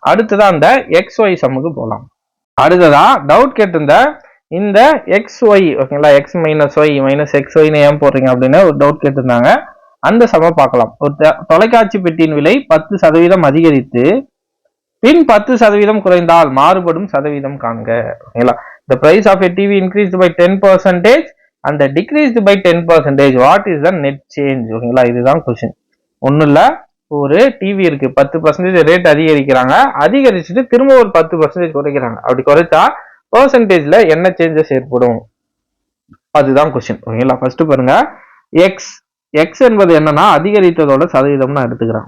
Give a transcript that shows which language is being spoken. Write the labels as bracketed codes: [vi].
[ta] அடுத்ததான் இந்த XY சம்முக்கு போகலாம். அடுத்ததா டவுட் கேட்டிருந்த இந்த XY, ஓகேங்களா, X minus Y minus XY ஏன் போடுறீங்க அப்படின்னு ஒரு டவுட் கேட்டிருந்தாங்க. அந்த சம பார்க்கலாம். ஒரு தொலைக்காட்சி பெட்டியின் விலை 10% அதிகரித்து பின் 10% குறைந்தால் மாறுபடும் சதவீதம் காண்க. ஓகேங்களா, [en] the price of a TV increased by 10% and decreased by 10%, what is the net change? [ta] ஓகேங்களா, இதுதான் கொஸ்டின். ஒன்னும் இல்ல, ஒரு டிவி இருக்கு, 10% ரேட் அதிகரிக்கிறாங்க, அதிகரிச்சுட்டு திரும்ப ஒரு 10% குறைக்கிறாங்க. அப்படி குறைச்சா பெர்சன்டேஜ்ல என்ன சேஞ்சஸ் ஏற்படும், அதுதான் கொஸ்டின். ஓகேங்களா, ஃபர்ஸ்ட் பாருங்க, எக்ஸ் எக்ஸ் என்பது என்னன்னா அதிகரித்ததோட சதவீதம் நான் எடுத்துக்கிறேன்.